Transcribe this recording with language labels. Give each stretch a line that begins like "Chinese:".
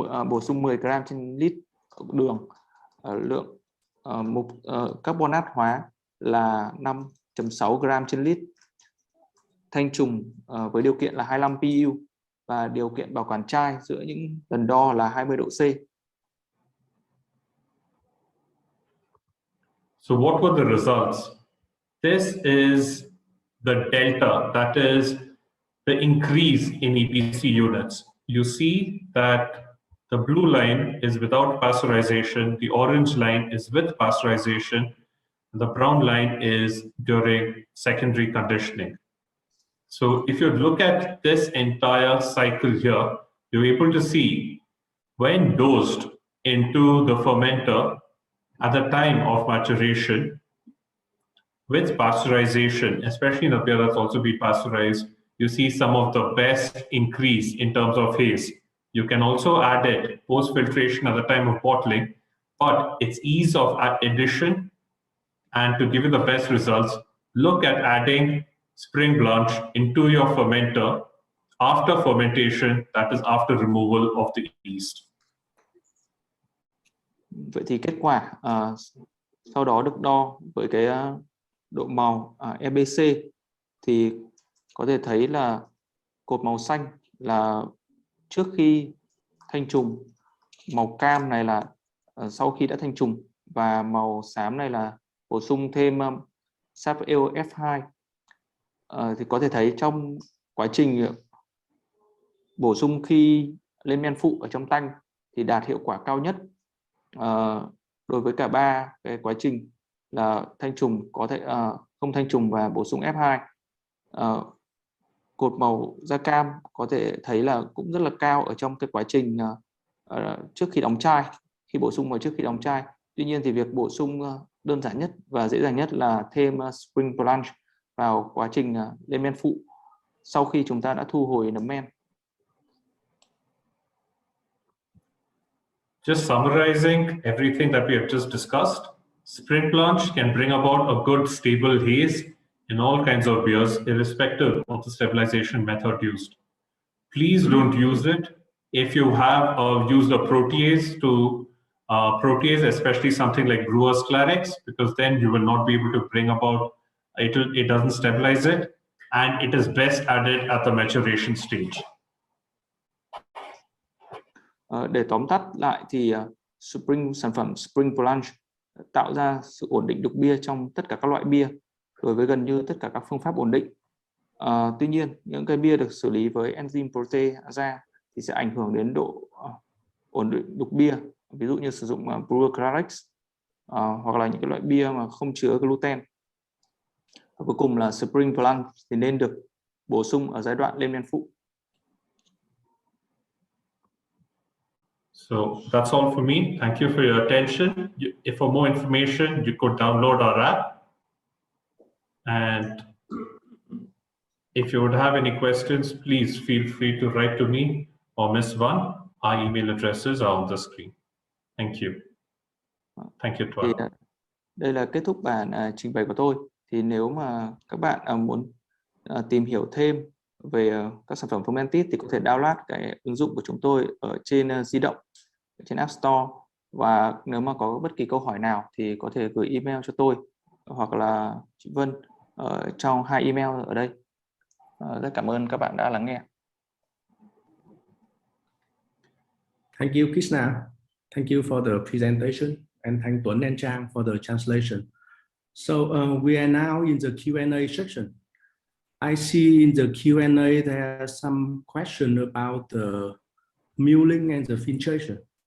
Vietnamese: bổ sung 10 gram trên lít đường, lượng carbonat hóa là 5.6 gram trên lít, thanh trùng với điều kiện là 25 PU và điều kiện bảo quản chai giữa những lần đo là 20 độ C.
English: So what were the results? This is the delta, that is the increase in EPC units. You see that the blue line is without pasteurization, the orange line is with pasteurization, the brown line is during secondary conditioning. So if you look at this entire cycle here, you're able to see when dosed into the fermenter at the time of maturation with pasteurization, especially in a beer that's also been pasteurized, you see some of the best increase in terms of haze. You can also add it post-filtration at the time of bottling, but its ease of addition, and to give you the best results, look at adding spring blanch into your fermenter after fermentation, that is after removal of the yeast.
Vietnamese: Vậy thì kết quả sau đó được đo với cái độ màu EBC thì có thể thấy là cột màu xanh là trước khi thanh trùng, màu cam này là sau khi đã thanh trùng, và màu xám này là bổ sung thêm sáp ale F2. Thì có thể thấy trong quá trình bổ sung khi lên men phụ ở trong tanh thì đạt hiệu quả cao nhất đối với cả 3 cái quá trình là thanh trùng, có thể không thanh trùng và bổ sung F2. Cột màu da cam có thể thấy là cũng rất là cao ở trong cái quá trình trước khi đóng chai, khi bổ sung vào trước khi đóng chai. Tuy nhiên thì việc bổ sung đơn giản nhất và dễ dàng nhất là thêm spring plunge vào quá trình lên men phụ sau khi chúng ta đã thu hồi nấm men.
English: Just summarizing everything that we have just discussed, spring plunge can bring about a good stable haze in all kinds of beers, irrespective of the stabilization method used. Please don't use it if you have used a protease to protease, especially something like brewer's Clarex, because then you will not be able to bring about, it doesn't stabilize it, and it is best added at the maturation stage. Để tóm tắt lại thì sản phẩm Spring Plunge tạo ra sự ổn định đục bia trong tất cả các loại bia đối với gần như tất cả các phương pháp ổn định. Tuy nhiên, những cái bia được xử lý với enzyme protease thì sẽ ảnh hưởng đến độ ổn định đục bia, ví dụ như sử dụng brewer Clarex hoặc là những cái loại bia mà không chứa gluten. Và cuối cùng là Spring Plunge thì nên được bổ sung ở giai đoạn lên men phụ. So that's all for me. Thank you for your attention. If for more information, you could download our app. And if you would have any questions, please feel free to write to me or Ms. Van. our email addresses are on the screen. Thank you. Thank you,
Vietnamese: Thì Tuan. đây là kết thúc bản trình bày của tôi. Thì nếu mà các bạn muốn tìm hiểu thêm về các sản phẩm Fermentis thì có thể download cái ứng dụng của chúng tôi ở trên di động, trên App Store. Và nếu mà có bất kỳ câu hỏi nào thì có thể gửi email cho tôi hoặc là chị Vân trong 2 email ở đây. Rất cảm ơn các bạn đã lắng nghe.
English: Thank you, Krishna. Thank you for the presentation, and thank Tuấn and Trang for the translation. So we are now in the Q&A section. I see in the Q&A there are some questions about the milling and the filtration.